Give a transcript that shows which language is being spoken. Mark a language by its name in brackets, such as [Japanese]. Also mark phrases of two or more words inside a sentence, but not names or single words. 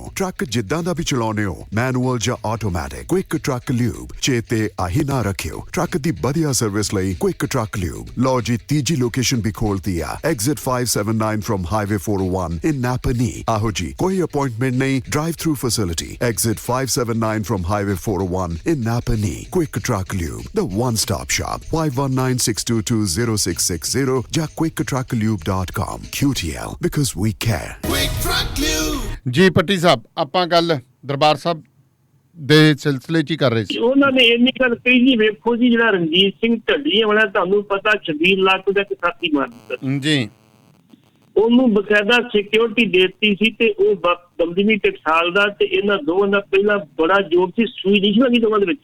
[Punjabi] ਟਰੱਕ ਜਿੱਦਾਂ ਦਾ ਵੀ ਚਲਾਉਣੇ ਹੋ, ਮੈਨੂਅਲ ਜਾਂ ਆਟੋਮੈਟਿਕ, ਕੁਇਕ ਟਰੱਕ ਲਿਊਬ ਚੇਤੇ ਆਹੀ ਨਾ ਰੱਖਿਓ। ਟਰੱਕ ਦੀ ਵਧੀਆ ਸਰਵਿਸ ਲਈ ਕੁਇਕ ਟਰੱਕ ਲਿਊਬ। ਲਓ ਜੀ, ਤੀਜੀ ਲੋਕੇਸ਼ਨ ਵੀ ਖੋਲਤੀ ਆ, [English] exit 579 from highway 401 in Napanee. [Punjabi] ਆਹੋ ਜੀ, ਕੋਈ ਅਪਾਇੰਟਮੈਂਟ ਨਹੀਂ, [English] drive-through facility. exit 579 from highway 401 in Napanee. Quick Truck Lube, the one-stop shop. [Punjabi] 519-622-0660 ਜਾਂ quicktrucklube.com. [English] QTL, because we care. Quick Truck Lube। [Punjabi] ਜੀ ਭੱਟੀ ਸਾਹਿਬ, ਆਪਾਂ ਗੱਲ ਦਰਬਾਰ ਸਾਹਿਬ ਦੇ ਸਿਲਸਿਲੇ 'ਚ ਹੀ ਕਰ ਰਹੇ ਸੀ। ਉਹਨਾਂ ਨੇ ਇੰਨੀ ਗੱਲ ਕਹੀ ਜੀ, ਵੇਖੋ ਜੀ ਜਿਹੜਾ ਰਣਜੀਤ ਸਿੰਘ ਢੱਡੀਆਂ ਵਾਲਾ, ਤੁਹਾਨੂੰ ਪਤਾ 26 ਲੱਖ ਦਾ ਸਾਥੀ ਮਾਰ ਦਿੱਤਾ ਜੀ। ਉਹਨੂੰ ਬਕਾਇਦਾ ਸਿਕਿਉਰਿਟੀ ਦੇਤੀ ਸੀ ਤੇ ਉਹ ਦਮਦਮੀ ਟਕਸਾਲ ਦਾ ਤੇ ਇਹਨਾਂ ਦੋਵਾਂ ਦਾ ਪਹਿਲਾਂ ਬੜਾ ਜੋਰ ਸੀ, ਸੂਈ ਨਹੀਂ ਸੀ ਲੱਗੀ ਦੋਵਾਂ ਦੇ ਵਿੱਚ